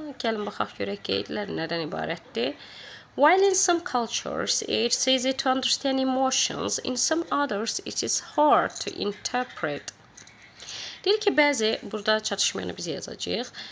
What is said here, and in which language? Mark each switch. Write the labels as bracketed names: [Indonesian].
[Azerbaijani] Gəlin baxaq görək qeydlər nədən ibarətdir. [English] While in some cultures it's easy to understand emotions, in some others it is hard to interpret. [Azerbaijani] Deyir ki, burada çatışmayanı biz yazacağıq.